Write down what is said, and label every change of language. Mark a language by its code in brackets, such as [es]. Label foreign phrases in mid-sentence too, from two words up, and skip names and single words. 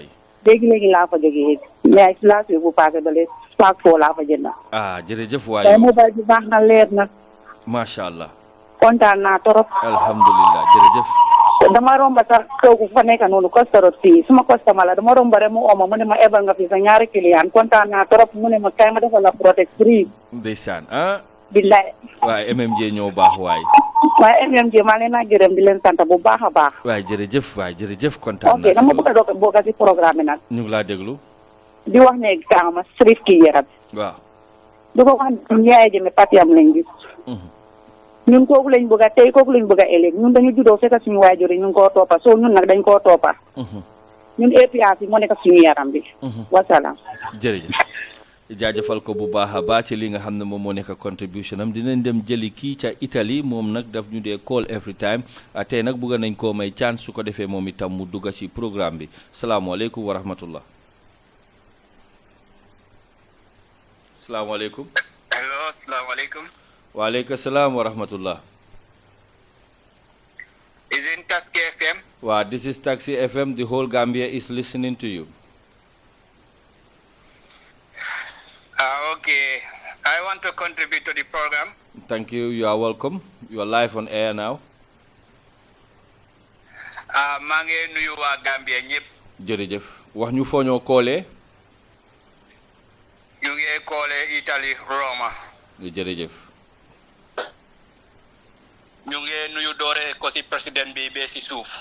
[wo] léegi laa fa jógee mais ci laa bu paase ba léegi paak foo laa fa jënd. jërëjëf waay. tey mobile bi baax na leer na. [ar] ما شاء الله. [wo] kontaan naa trop. alhamdulilah jërëjëf. dama romba sax kooku fa nekk noonu costarot fii suma customer la dama romba rek mu ooma mu ne ma ebal nga fi sa ñaari client kontaan naa trop mu ne ma kay ma defal la [en] protect free. [wo] ndeysaan billaay. waaye MMJ ñoo baax waay. waaye MMJ maa leen a gërëm di leen sant bu baax a baax. waay jërëjëf kontaan naa. ok dama bëgg a bokk ci programme bi nag. ñu ngi laa déglu. di wax ne gaama Sirif Kijera bi. waaw. di ko wax ne Yaya Jammeh patiyam lañ gis. ñun kooku lañ bëgg a tey kooku lañ bëgg a ëllëg ñun dañu juddoo fekk suñu waajur yi ñu ngi koo toppa soo ñun nag dañ koo toppa. ñun APRC moo nekk suñu yaram bi. wasalaam. jërëjëf. jaajëfal ko bu baax a baax ci li nga xam ne moom moo nekk contribution am dinañ dem jëli kii ca Italie moom nag daf ñu dee [en] call every time [wo] tey nag bëgg nañ koo may chance su ko defee moom itam mu dugga ci programme bi [ar] السلام عليكم ورحمة الله. [wo] salaamaaleykum. allo salaamaaleykum. [ar] وعليكم السلام ورحمة الله. [en] Is it Taxi FM? Wow, this is Taxi FM. The whole Gambia is listening to you. Okay. I want to contribute to the program. Thank you. You are welcome. You are live on air now. [wo] maa ngi nuyu waa Gambia ñëpp. jërëjëf wax ñu foo ñoo koolee. ñu ngi koolee Italie Roma. jërëjëf. ñu ngi nuyu doore ko ci président bi ba ci suuf.